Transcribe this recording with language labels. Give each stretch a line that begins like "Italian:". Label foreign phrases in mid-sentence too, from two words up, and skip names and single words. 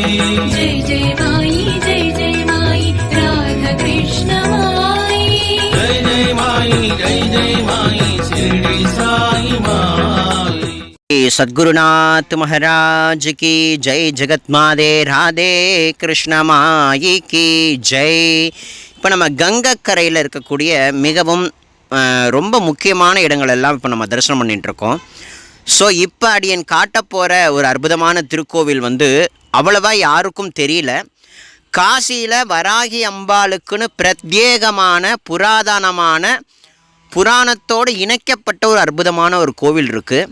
Hindi: जय जय माई जय जय माई राधा कृष्ण माई जय जय माई शिरडी साई माई। सद्गुरुनाथ महाराज की जय। जगत मादे राधे कृष्ण माई की जय।
Tamil: இப்போ நம்ம கங்கைக்கரையில் இருக்கக்கூடிய மிகவும் ரொம்ப முக்கியமான இடங்கள் எல்லாம் இப்போ நம்ம தரிசனம் பண்ணிகிட்ருக்கோம். ஸோ இப்போ அடியன் காட்ட போகிற ஒரு அற்புதமான திருக்கோவில் அவ்வளவா யாருக்கும் தெரியல. காசியில் வராகி அம்பாளுக்குன்னு பிரத்யேகமான புராணத்தோடு இணைக்கப்பட்ட ஒரு அற்புதமான ஒரு கோவில் இருக்குது.